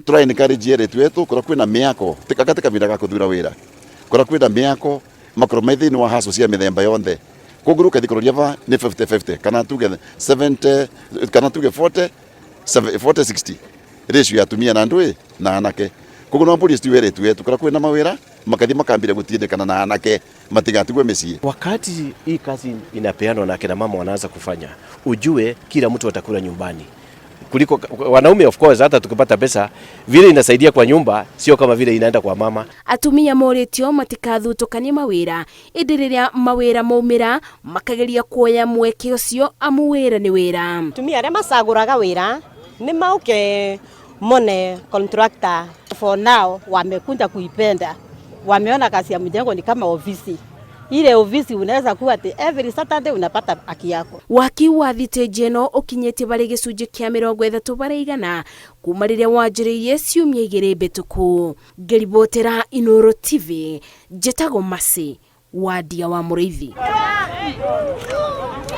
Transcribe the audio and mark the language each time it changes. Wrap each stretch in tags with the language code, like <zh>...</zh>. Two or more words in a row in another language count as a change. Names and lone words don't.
<ki>Tũraencourage airĩtu etu korwo kwĩna mĩako tĩ kavinda ga kũthura wĩra, korwo kwĩna mĩako makorwo me thĩinĩ wa hustle cia mĩthemba yonthe. Kũguo ũkathikũrũria ba nĩ 50-50 kana tuge 70 kana tuge 40-60 ratio ya atumia na andũ na anake. Kũguo no police tu wĩra tu korwo kwĩna mawĩra makathi makambire gũtindĩkana na anake matigatigwe mĩciĩ.</ki> <sw>Wakati hii kazi inapeanwa na kina mama wanaanza kufanya, ujue kila mtu atakula nyumbani kuliko wanaume.</sw> <en>Of course</en> <sw>hata tukipata pesa vile inasaidia kwa nyumba sio kama vile inaenda kwa mama.</sw> <ki>Atumia moritio matikathutũkanie mawĩra ĩndĩ rĩrĩa mawĩra maumĩra makageria kuoya mweke ũcio amu wĩra nĩ wĩra. Atumia arĩa macagũraga wĩra nĩ mauke mone contractor</ki> <en>for now</en> <sw>wamekuja kuipenda, wameona kazi ya mjengo ni kama ofisi. Ile ofisi unaweza kuwa ati</sw> <en>every Saturday</en> <sw>unapata haki yako.</sw> <ki>Waki wa thitĩnji ĩno ũkinyĩte barĩ gĩcunjĩ kĩa 30% kuma rĩrĩa wanjĩrĩirie ciumia 2 mbĩtũku. Ngĩribotera Inooro TV, njĩtagwo Mercy Wandia wa Mũrĩithi.</ki>